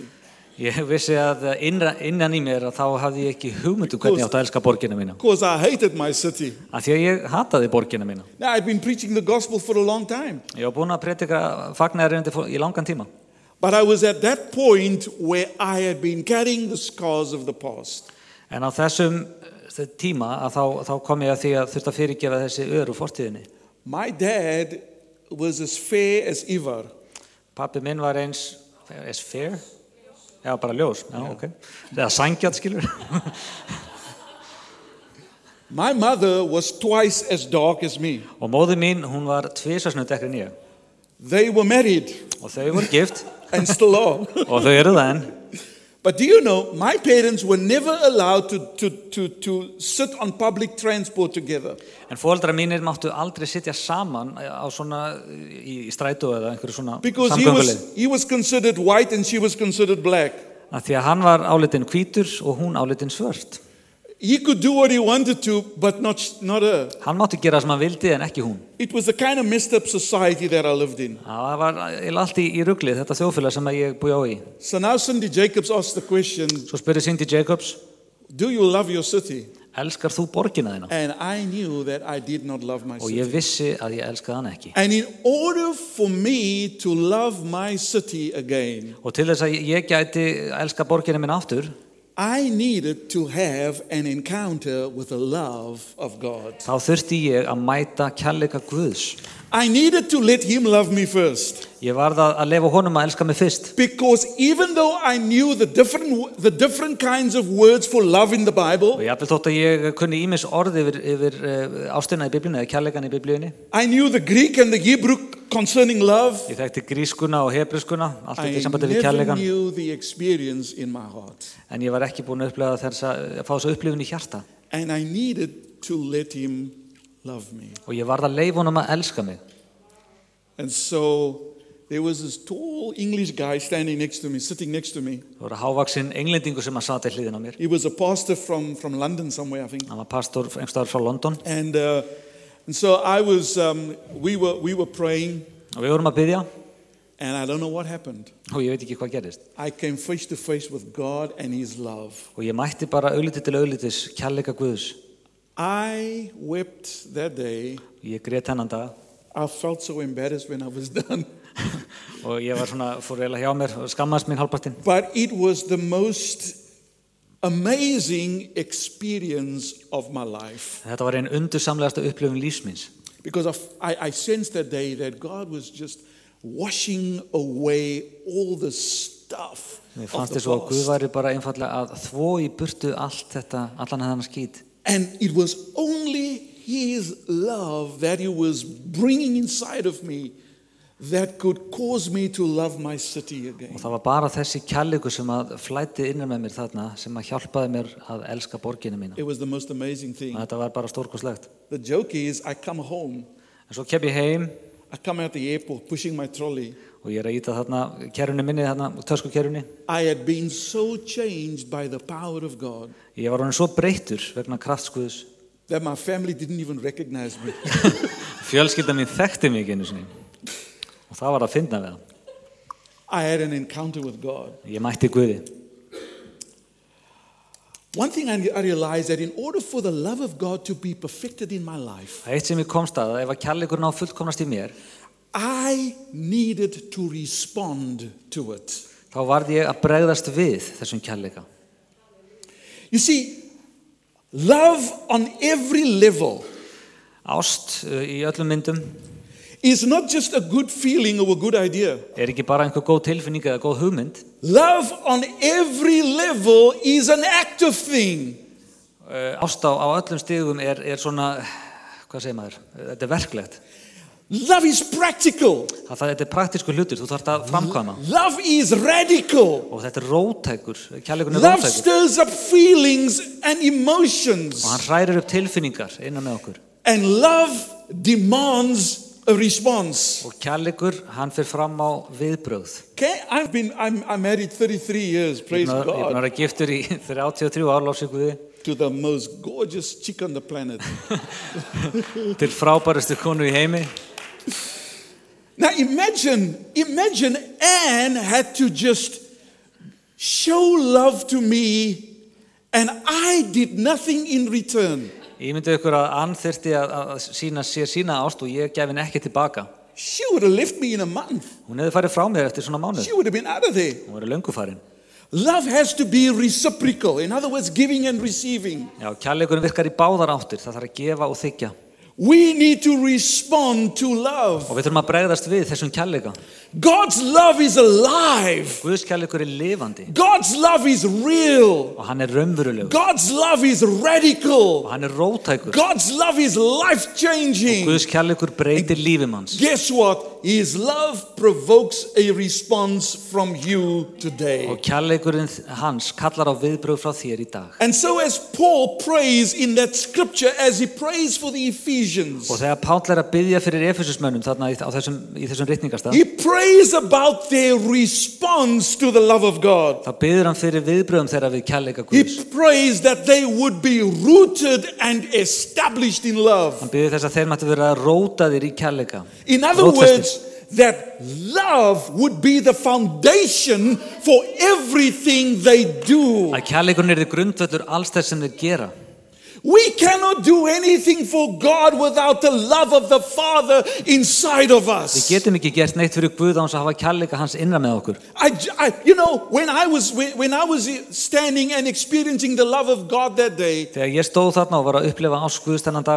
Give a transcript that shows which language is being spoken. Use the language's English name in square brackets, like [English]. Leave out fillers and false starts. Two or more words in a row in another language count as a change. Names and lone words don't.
[Icelandic] Ég vissi að innan í mér að þá hafði ég ekki hugmyndu hvernig ég átti að elska borgina mína. [English] Because I hated my city. [Icelandic] Af því að ég hataði borgina mína. [English] Now I've been preaching the gospel for a long time. [Icelandic] Ég var búinn að predika fagnaðarerindi í langan tíma. [English] But I was at that point where I had been carrying the scars of the past. [Icelandic] En á þessum tíma að þá kom ég að því að þurfti að fyrirgefa þessi ör úr fortíðinni. [English] My dad was as fair as Ivar. [Icelandic] Pabbi minn var eins fair. Já, bara ljós. Já, okay. Það sangjart, skilur. [English] My mother was twice as dark as me. [Icelandic] Og móðir mín, hún var tvisvar dekkri en ég. [English] They were married. [Icelandic] Og þau voru gift. [English] And still are. [Icelandic] Og þau eru það enn. [English] But do you know, my parents were never allowed to sit on public transport together. [Icelandic] En foreldrar mínir máttu aldrei sitja saman á svona í strætó eða einhverju svona samgönguleið. [English] Because he was considered white and she was considered black. [Icelandic] Af því að hann var álitinn hvítur og hún álitinn svört. [English] He could do what he wanted to, but not her. [Icelandic] Hann mátti gera sem hann vildi en ekki hún. [English] It was the kind of messed up society that I lived in. [Icelandic] Það var allt í rugli, þetta þjóðfélag sem ég búi á í. [English] So now Cindy Jacobs asked the question. [Icelandic] Svo spurði Cindy Jacobs. [English] Do you love your city? [Icelandic] Elskar þú borgina þína? [English] And I knew that I did not love my [Icelandic] Og [English] city. [Icelandic] ég vissi að ég elskaði hann ekki. [English] And in order for me to love my city again. [Icelandic] Og til þess að ég gæti elska borgina mín aftur. [English] I needed to have an encounter with the love of God. [Icelandic] Þá þurfti ég að mæta kærleika Guðs. [English] I needed to let him love me first. [Icelandic] Ég varð að leyfa honum að elska mig fyrst. [English] Because even though I knew the different kinds of words for love in the Bible, [Icelandic] Og jafnvel þótt að ég kunni ýmis orð yfir ástina í Biblíunni eða kærleikan í Biblíunni. [English] I knew the Greek and the Hebrew concerning love. [Icelandic] Ég þekkti grískuna og hebrískuna, allt [English] I [Icelandic] í sambandi við [English] never [Icelandic] kærleikan. [English] knew the experience in my heart. [Icelandic] En ég var ekki búinn að upplifa að fá þessu upplifun í hjarta. [English] And I needed to let him love me. [Icelandic] Og ég varð að leyfa honum að elska mig. [English] And so there was this tall English guy standing next to me, sitting next to me. [Icelandic] Það var hávaxinn englendingur sem sat í hliðina á mér. [English] He was a pastor from London somewhere, I think. [Icelandic] Hann var pastor einhverstaðar frá London. [English] And so I was, we were praying. [Icelandic] Og við vorum að biðja. [English] And I don't know what happened. [Icelandic] Og ég veit ekki hvað gerist. [English] I came face to face with God and his love. [Icelandic] Og ég mætti bara augliti til auglitis kærleika Guðs. [English] I wept that day. [Icelandic] Ég grét þennan dag. [English] I felt so embarrassed when I was done. [Icelandic] Og ég var svona, fór eiginlega hjá mér og skammaðist mín hálfpartinn. [English] But it was the most amazing experience of my life. [Icelandic] Þetta var ein undursamlegasta upplifun lífs míns. [English] Because I sensed that day that God was just washing away all the stuff [Icelandic] Mér [English] of [Icelandic] fannst [English] the [Icelandic] þess að Guð [English] past. [Icelandic] væri bara einfallega að þvo í burtu allt þetta, allan þennan skít. [English] And it was only his love that he was bringing inside of me that could cause me to love my city [Icelandic] Og [English] again. [Icelandic] það var bara þessi kærleikur sem að flætti innan með mér þarna sem að hjálpaði mér að elska borgina mína. [English] It was the most amazing thing. [Icelandic] Og þetta var bara stórkostlegt. [English] The joke is, I come home, [Icelandic] En svo kem ég heim [English] I come out the airport pushing my trolley. [Icelandic] og ég að íta þarna kerrunni minni, þarna töskukerrunni. [English] I had been so changed by the power of God [Icelandic] Ég var orðinn svo breyttur vegna krafts Guðs. [English] that my family didn't even recognize me. [Icelandic] Fjölskylda mín þekkti mig ekki einu sinni. Og það var að finna við það. [English] I had an encounter with God. [Icelandic] Ég mætti Guði. [English] One thing I realized that in order for the love of God to be perfected in my life, [Icelandic] Það er eitt sem ég komst að ef að kærleikurinn á fullkomnast í mér, [English] I needed to respond to it. [Icelandic] þá varð ég að bregðast við þessum kærleika. [English] You see, love on every level [Icelandic] Ást í öllum myndum [English] is not just a good feeling or a good idea. [Icelandic] er ekki bara einhver góð tilfinning eða góð hugmynd. [English] Love on every level is an active thing. [Icelandic] Ást á öllum stigum er svona, hvað segir maður, þetta er verklegt. [English] Love is practical. [Icelandic] Þetta er praktísku hlutur, þú þarft að framkvæma. [English] Love is radical. [Icelandic] Og þetta er róttækur, kærleikurinn er [English] Love [Icelandic] róttækur. [English] stirs up feelings and emotions. [Icelandic] Og hann hrærir upp tilfinningar innan með okkur. [English] And love demands a response. [Icelandic] Og kærleikur, hann fer fram á viðbrögð. [English] Okay, I'm married 33 years, praise [Icelandic] Ég er búin [English] God, [Icelandic] að vera giftur í 33 ár, lofsið Guði, [English] to the most gorgeous chick on the planet. [Icelandic] til frábærustu konu í heimi. [English] Now imagine Anne had to just show love to me and I did nothing in return. [Icelandic] Ég myndi ykkur að Ann þyrfti að sína sér sína ást og ég gef henni ekki tilbaka. [English] She would have left me in a month. [Icelandic] Hún hefði farið frá mér eftir svona mánuð. [English] She would have been out of there. [Icelandic] Hún verið löngu farin. [English] Love has to be reciprocal. In other words, giving and receiving. [Icelandic] Já, kærleikurinn virkar í báðar áttir. Það þarf að gefa og þiggja. [English] We need to respond to love. [Icelandic] Og við þurfum að bregðast við þessum kærleika. [English] God's love is alive. [Icelandic] Guðs kærleikur er lifandi. [English] God's love is real. [Icelandic] Og hann er raunverulegur. [English] God's love is radical. [Icelandic] Og hann er róttækur. [English] God's love is life-changing. [Icelandic] Guðs kærleikur breytir lífi manns. [English] Guess what? His love provokes a response from you today. [Icelandic] Og kærleikurinn hans kallar á viðbrögð frá þér í dag. [English] And so as Paul prays in that scripture, as he prays for the Ephesians, [Icelandic] Og þegar Páll er að biðja fyrir Efesusmönnum þarna í þessum ritningarstað, [English] he prays about their response to the love of God. [Icelandic] þá biður hann fyrir viðbrögðum þeirra við kærleika [English] He [Icelandic] Guðs. [English] prays that they would be rooted and established in love. [Icelandic] Hann biður þess að þeir mættu vera rótaðir í kærleika. [English] In other [Icelandic] Rótfestir. [English] words, that love would be the foundation for everything they do. [Icelandic] Að kærleikurinn er grundvöllur alls þess sem þeir gera. [English] We cannot do anything for God without the love of the Father inside of [Icelandic] Við [English] us. [Icelandic] getum ekki gert neitt fyrir Guð án þess að hafa kærleika hans innra með okkur. [English] When I was standing and experiencing the love of God that day, [Icelandic] Þegar ég stóð þarna og var að upplifa ást Guðs þennan dag,